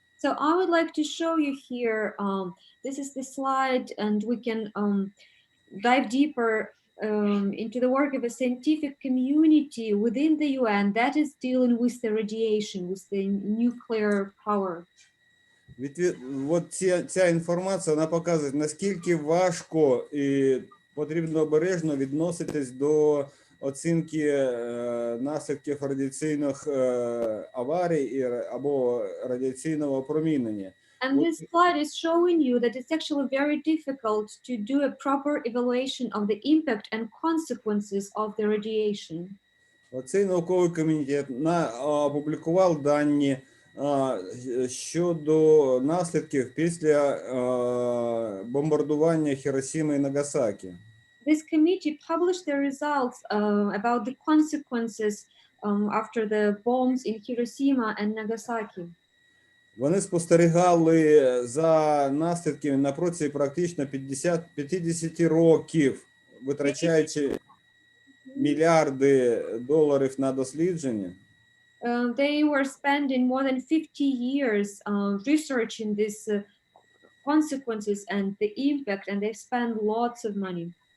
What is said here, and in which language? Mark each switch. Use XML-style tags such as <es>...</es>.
<en>So I would like to show you here, this is the slide, and we can dive deeper into the work of a scientific community within the UN that is dealing with the radiation, with the nuclear power.</en> <uk>От ця інформація, вона показує, наскільки важко і потрібно обережно відноситись до оцінки наслідків радіаційних аварій або радіаційного опромінення.</uk> <en>And this slide is showing you that it's actually very difficult to do a proper evaluation of the impact and consequences of the radiation.</en> <uk>Оцей науковий комітет опублікував дані щодо наслідків після бомбардування Хіросіми і Нагасакі.</uk> <en>This committee published the results about the consequences after the bombs in Hiroshima and Nagasaki.</en> <uk>Вони спостерігали за наслідками на протязі практично 50 років, витрачаючи мільярди доларів на дослідження.</uk> <en>They were spending more than 50 years researching these consequences and the impact, and they spent lots of money.</en>